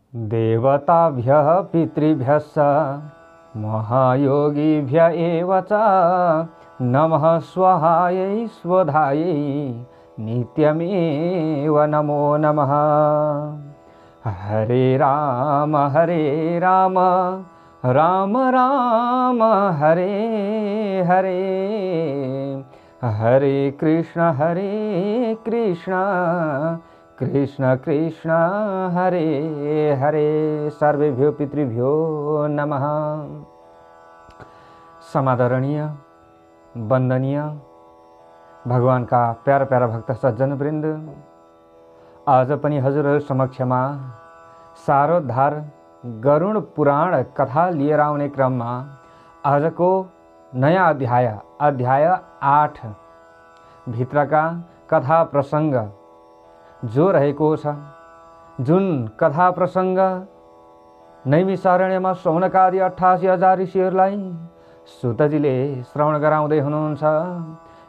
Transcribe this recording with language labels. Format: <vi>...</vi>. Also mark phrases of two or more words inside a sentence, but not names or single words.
<sa>देवताभ्यः पितृभ्यश्च महायोगिभ्य एव च नमः स्वाहायै स्वधायै नित्यमेव नमो नमः। हरे राम राम राम हरे हरे, हरे कृष्ण कृष्ण कृष्ण हरे हरे। सर्वेभ्यो पितृभ्यो नमः।</sa> <hi>समादरणीय वंदनीय भगवान का प्यारा प्यारा भक्त सज्जन वृंद,</hi> <ne>आज पनि हजुरहरु समक्षमा सारोद्धार गरुड पुराण कथा लिएर आउने क्रममा आजको नयाँ अध्याय 8 भित्रका कथा प्रसंग जो रहेको छ, जुन कथा प्रसंग नैमिषारण्यमा शौनकादि 88,000 ऋषिहरूलाई सुतजीले श्रवण गराउँदै हुनुहुन्छ।</ne>